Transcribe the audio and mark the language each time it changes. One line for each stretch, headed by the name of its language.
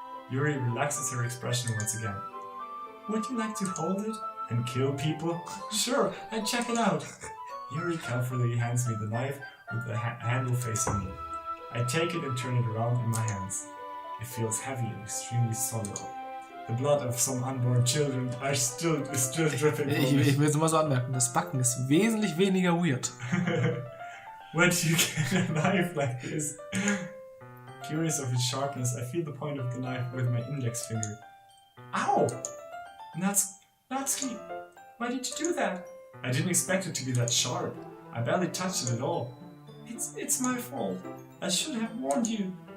English: Yuri relaxes her expression once again. Would you like to hold it and kill people? Sure, I'd check it out. Yuri carefully hands me the knife with the handle facing me. I take it and turn it around in my hands. It feels heavy and extremely solid. The blood of some unborn children is still dripping from me.
German: Ich will es mal so anmerken, das Backen ist wesentlich weniger weird.
English: Where do you get a knife like this? Curious of its sharpness, I feel the point of the knife with my index finger. Ow! Natsuki, why did you do that? I didn't expect it to be that sharp. I barely touched it at all. It's my fault. I should have warned you.